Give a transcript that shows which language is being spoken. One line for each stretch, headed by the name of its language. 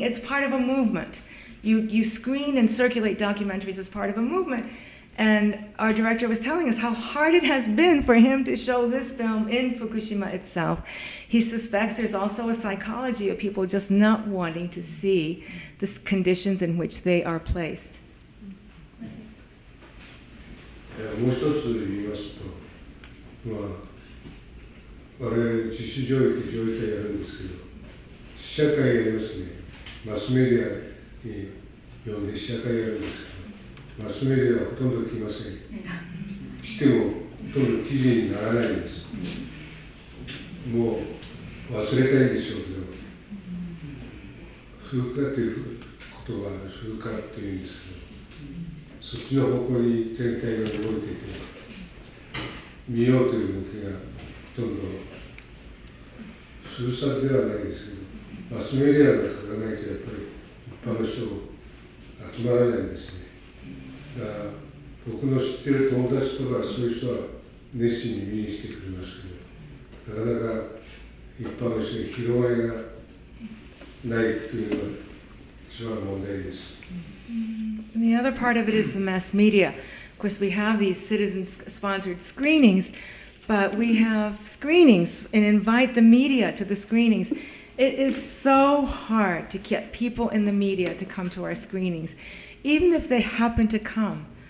English: It's part of a movement. You screen and circulate documentaries as part of a movement. And our director was telling us how hard it has been for him to show this film in Fukushima itself. He suspects there's also a psychology of people just not wanting to see the conditions in which they are placed.
Japanese: もう一つ言いますと、我々自主上映って上映会やるんですけど、試写会やりますね。マスメディアに呼んで試写会やるんですけど、マスメディアはほとんど来ません。来てもほとんど記事にならないんです。もう忘れたいんでしょうけど、風化という言葉は風化っていうんですけど、そっちの方向に全体が動いていて、見ようという動きがほとんど封鎖ではないですけど、マスメディアが書かないとやっぱり一般の人集まらないんですね。だから僕の知ってる友達とかそういう人は熱心に見に来てくれますけど、なかなか一般の人に広がりがないというのが一番問題です。
English: And the other part of it is the mass media. Of course, we have these citizen-sponsored screenings, but we have screenings and invite the media to the screenings. It is so hard to get people in the media to come to our screenings, even if they happen to come.